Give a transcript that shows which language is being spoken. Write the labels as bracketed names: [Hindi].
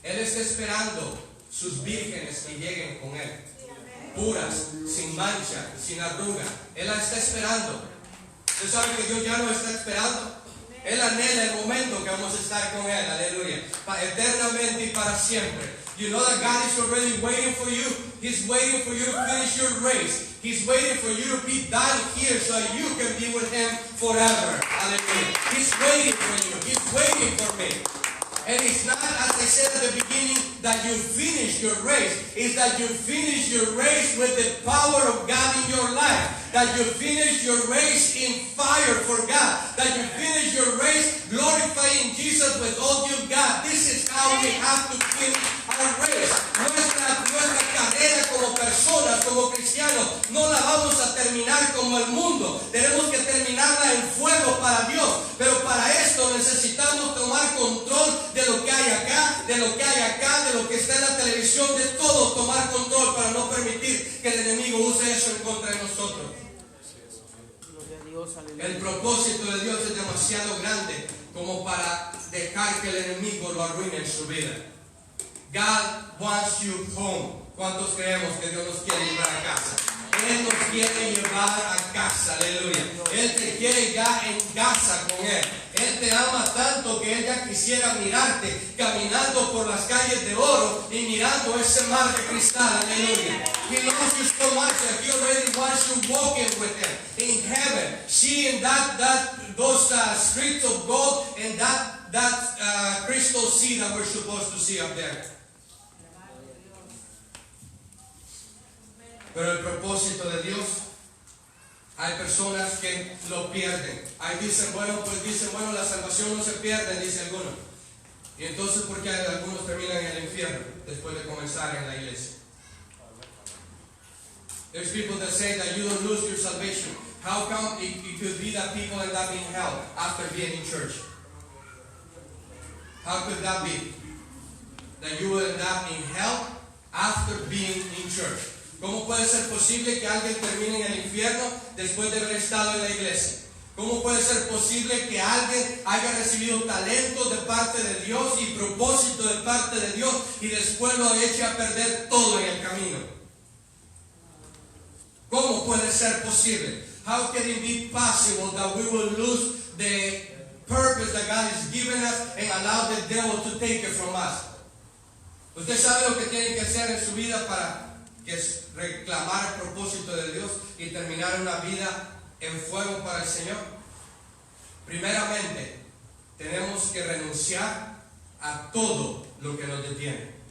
[Spanish] Él está esperando sus vírgenes que lleguen con Él, puras, sin mancha, sin arruga. Él la está esperando. ¿Usted sabe que Dios ya lo está esperando? Él anhela el momento que vamos a estar con Él, aleluya, eternamente y para siempre. [English] You know that God is already waiting for you. He's waiting for you to finish your race. He's waiting for you to be done here so that you can be with Him forever. Hallelujah. He's waiting for you. He's waiting for me. And it's not, as I said at the beginning, that you finish your race. It's that you finish your race with the power of God in your life. That you finish your race in fire for God. That you finish your race glorifying Jesus with all you've got. This is how we have to finish our race. [Spanish] Nuestra carrera como personas, como cristianos, no la vamos a terminar como el mundo. Tenemos que terminarla en fuego para Dios. Pero para esto necesitamos tomar control de lo que hay acá, de lo que hay acá, de lo que está en la televisión, de todo, tomar control para no permitir que el enemigo use eso en contra de nosotros. El propósito de Dios es demasiado grande como para dejar que el enemigo lo arruine en su vida. [English] God wants you home. [Spanish] ¿Cuántos creemos que Dios nos quiere llevar a casa? Él nos quiere llevar a casa, aleluya. Él te quiere ya en casa con Él. Él te ama tanto que Él ya quisiera mirarte caminando por las calles de oro y mirando ese mar de cristal, aleluya. [English] He loves you so much that He already wants you walking with Him in heaven, seeing those streets of gold and that crystal sea that we're supposed to see up there. [Spanish] Pero el propósito de Dios, hay personas que lo pierden. Ahí dicen, bueno, la salvación no se pierde, dice algunos. Y entonces, ¿por qué algunos terminan en el infierno después de comenzar en la iglesia? [English] There's people that say that you don't lose your salvation. How come it could be that people end up in hell after being in church? How could that be? That you will end up in hell after being in church. [Spanish] ¿Cómo puede ser posible que alguien termine en el infierno después de haber estado en la iglesia? ¿Cómo puede ser posible que alguien haya recibido talento de parte de Dios y propósito de parte de Dios y después lo eche a perder todo en el camino? ¿Cómo puede ser posible? [English] How can it be possible that we will lose the purpose that God has given us and allow the devil to take it from us? [Spanish] ¿Usted sabe lo que tiene que hacer en su vida para que es reclamar el propósito de Dios y terminar una vida en fuego para el Señor? Primeramente, tenemos que renunciar a todo lo que nos detiene.